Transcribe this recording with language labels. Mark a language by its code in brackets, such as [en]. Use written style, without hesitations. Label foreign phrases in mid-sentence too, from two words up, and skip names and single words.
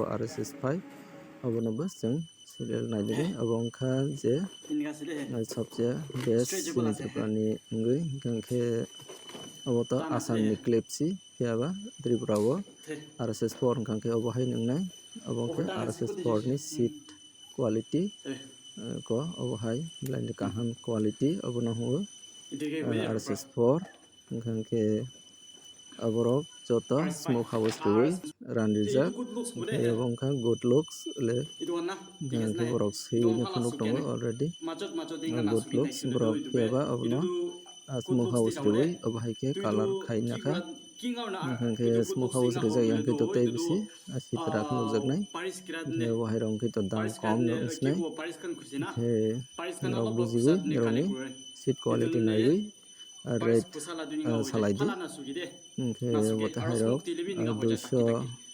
[trp] RSS5 obono bo chwng serial nainai di obo wngkha je sobse best chinijakani wngui hingka khe obo to assam ni clipsi phiaba tripura o RSS4 hingka khe obo hai nungnai obo wngkha RSS4 ni [en] seat quality [trp] ko obo hai belai ni kaham quality obono hungo RSS4 hingka khe aborok joto [en] smoke house [trp] rwui ranrijak hingke obo wngkha [en] good looks [trp] hingka khe borok swiwi no phunuk tongo [en] already good looks [trp] borok phiaba abono [en] smoke house [trp] rwui obo hai khe color khainakha hingka khe [en] smoke house [trp] rijak yang khe to tei bisi sitra khe nukjaknai hingke obo hai rok khe to dam kom no wngsinai hingke norok bujiwi norok ni [en] seat quality [trp] naiwi rate salai di hingke obote hai rok 215